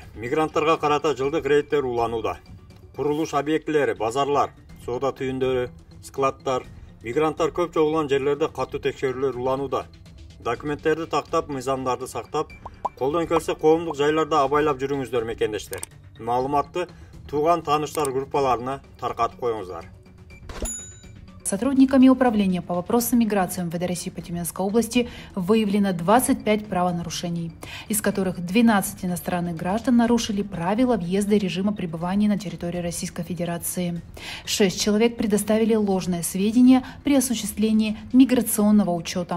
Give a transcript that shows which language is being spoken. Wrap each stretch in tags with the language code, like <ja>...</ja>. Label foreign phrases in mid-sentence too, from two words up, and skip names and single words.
<ky>Мигранттарга карата жылдык рейдтер уланууда. Курулуш объектилери, базарлар, соода түйүндөрү, складдар, мигранттар көп чогулган жерлерде катуу текшерүүлөр уланууда. Документтерди тактап, мыйзамдарды сактап, колдон келсе коомдук жайларда абайлап жүрүңүздөр мекендештер. Маалыматты тууган тааныштар группаларына таркатып коюңуздар.</ky> <ru>Сотрудниками управления по вопросам миграции МВД России по Тюменской области выявлено 25 правонарушений, из которых 12 иностранных граждан нарушили правила въезда и режима пребывания на территории Российской Федерации. 6 человек предоставили ложные сведения при осуществлении миграционного учета.</ru>